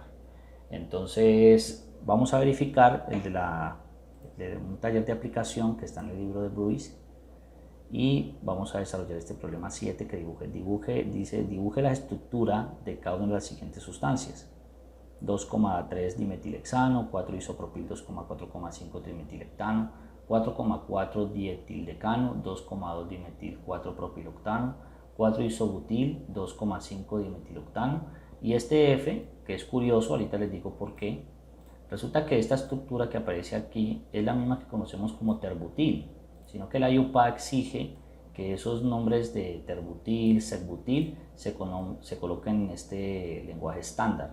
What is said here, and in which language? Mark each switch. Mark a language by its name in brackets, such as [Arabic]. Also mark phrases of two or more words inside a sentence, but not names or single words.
[Spanish] Entonces vamos a verificar el de un taller de aplicación que está en el libro de Bruce, y vamos a desarrollar este problema 7 que dibuje la estructura de cada una de las siguientes sustancias: 2,3 dimetilhexano, 4 isopropil 2,4,5 trimetilectano, 4,4 dietildecano, 2,2 dimetil 4 propiloctano, 4 isobutil 2,5 dimetiloctano, y este F, que es curioso, ahorita les digo por qué. Resulta que esta estructura que aparece aquí es la misma que conocemos como terbutil, sino que la IUPAC exige que esos nombres de terbutil, setbutil se coloquen en este lenguaje estándar.